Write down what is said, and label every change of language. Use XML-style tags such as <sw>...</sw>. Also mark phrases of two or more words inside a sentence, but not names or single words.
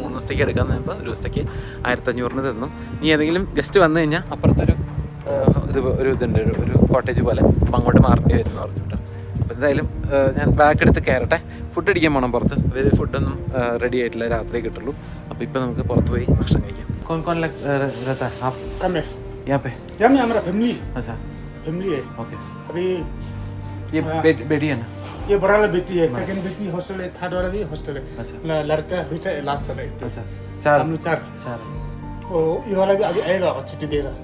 <ml>3 ദിവസത്തേക്ക് എടുക്കാമെന്ന് പറയുമ്പോൾ ഒരു ദിവസത്തേക്ക് 1500 തന്നു. ഇനി ഏതെങ്കിലും ഗസ്റ്റ് വന്നു കഴിഞ്ഞാൽ അപ്പുറത്തൊരു ഇതുണ്ട്, ഒരു കോട്ടേജ് പോലെ. അപ്പം അങ്ങോട്ട് മാറേണ്ടി വരും എന്ന് പറഞ്ഞു കേട്ടോ. അപ്പോൾ എന്തായാലും ഞാൻ ബാഗ് എടുത്ത് കയറട്ടെ. ഫുഡ് അടിക്കാൻ പോകണം പുറത്ത്. വേറെ ഫുഡൊന്നും റെഡി ആയിട്ടില്ല, രാത്രി കിട്ടുള്ളൂ. അപ്പോൾ ഇപ്പോൾ നമുക്ക് പുറത്ത് പോയി ഭക്ഷണം കഴിക്കാം.</ml> <hi>कौन कौन रहता है आप यहाँ पे? यहाँ में हमारा फैमिली। अच्छा, फैमिली है। ओके. अभी ये बेटी है ना? ये बड़ा वाला बेटी है, सेकंड बेटी हॉस्टल है, थर्ड वाला भी हॉस्टल है। अच्छा. लड़का बेटा लास्ट है। अच्छा, चार. हम लोग चार. और ये वाला भी अभी आएगा और छुट्टी देगा.</hi>